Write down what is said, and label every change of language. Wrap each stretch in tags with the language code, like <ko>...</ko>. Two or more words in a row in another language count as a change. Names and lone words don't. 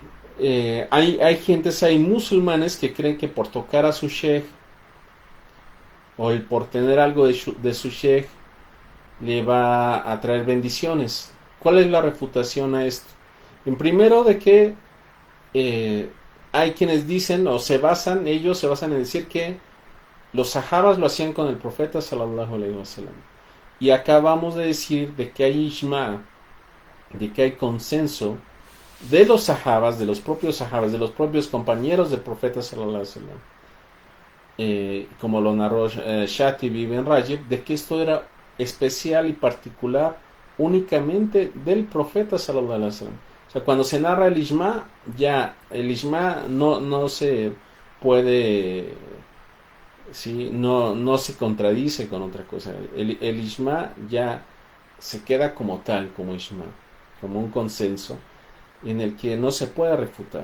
<es>Hay musulmanes que creen que por tocar a su sheikh o por tener algo de su sheikh le va a traer bendiciones. ¿Cuál es la refutación a esto? En primero, de que hay quienes dicen ellos se basan en decir que los sahabas lo hacían con el profeta</es> <ar>صلى الله عليه وسلم.</ar> <es>Y acabamos de decir de que hay ijma, de que hay consenso de los sahabas, de los propios compañeros del profeta</es> <ar>صلى الله عليه وسلم,</ar> <es>como lo narró Shatibi Ibn Rajib, de que esto era especial y particular únicamente del profeta</es> <ar>صلى الله عليه وسلم.</ar> <es>O sea, cuando se narra el Ijma, ya el Ijma no se puede, ¿sí? No se contradice con otra cosa. El Ijma ya se queda como tal, como Ijma, como un consenso en el que no se puede refutar.</es>